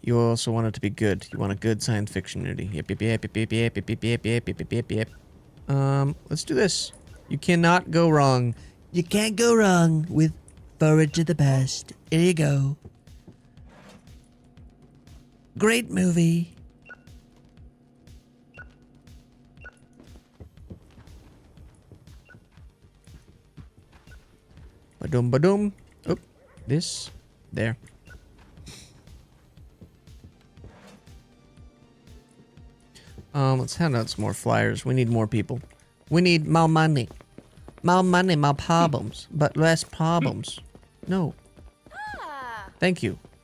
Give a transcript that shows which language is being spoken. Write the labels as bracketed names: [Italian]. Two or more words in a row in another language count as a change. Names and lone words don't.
[English] You also want it to be good. You want a good science fiction movie. Yep. Let's do this. You cannot go wrong. You can't go wrong with Forward to the Past. Here you go. Great movie. Ba-dum, ba-dum. Oop. This. There. Let's hand out some more flyers. We need more people. We need more money. More money, more problems. But less problems. No. Thank you.